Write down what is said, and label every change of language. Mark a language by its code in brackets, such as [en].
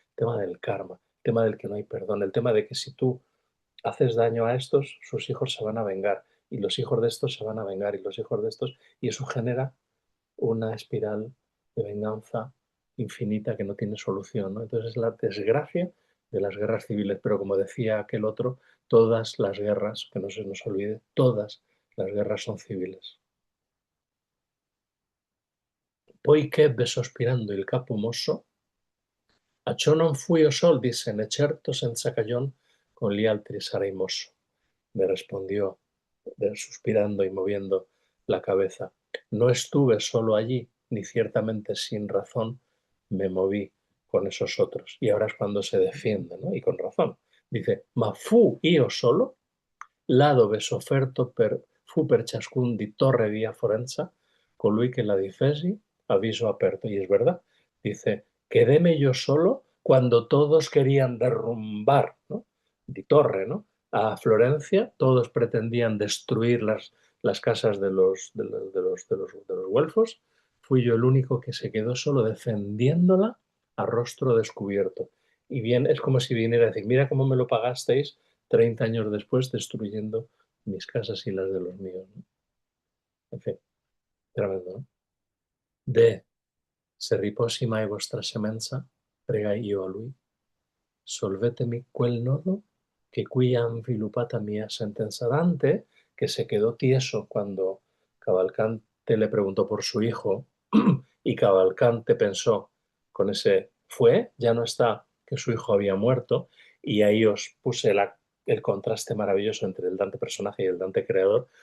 [es] El tema del karma, el tema del que no hay perdón, el tema de que si tú haces daño a estos, sus hijos se van a vengar, y los hijos de estos se van a vengar, y los hijos de estos, y eso genera una espiral de venganza infinita que no tiene solución, ¿no? Entonces es la desgracia de las guerras civiles, pero como decía aquel otro, todas las guerras, que no se nos olvide, todas las guerras son civiles. [it] Poi che ebbe sospirando il capo mosso, a ciò non fui io sol, disse, né certo senza cagión, con gli altri sarei mosso. [es] Me respondió, suspirando y moviendo la cabeza. No estuve solo allí, ni ciertamente sin razón me moví con esos otros. Y ahora es cuando se defiende, ¿no? Y con razón. [it] Dice, ma fu io solo, là dove sofferto fu per ciascun di torre via Forenza, colui que la difesi aviso aperto. [es] Y es verdad, dice, quedéme yo solo cuando todos querían derrumbar, ¿no? [it] Di torre, [es] ¿no? A Florencia, todos pretendían destruir las casas de los güelfos. Fui yo el único que se quedó solo defendiéndola a rostro descubierto. Y bien, es como si viniera a decir, mira cómo me lo pagasteis 30 años después destruyendo mis casas y las de los míos, ¿no? En fin, tremendo, ¿no? [it] De se riposi mai vostra semenza, pregai io a lui, solvetemi quel nodo que qui ha envilupata mia sentenza. [es] Dante, que se quedó tieso cuando Cavalcante le preguntó por su hijo y Cavalcante pensó con ese fue, ya no está, que su hijo había muerto, y ahí os puse el contraste maravilloso entre el Dante personaje y el Dante creador.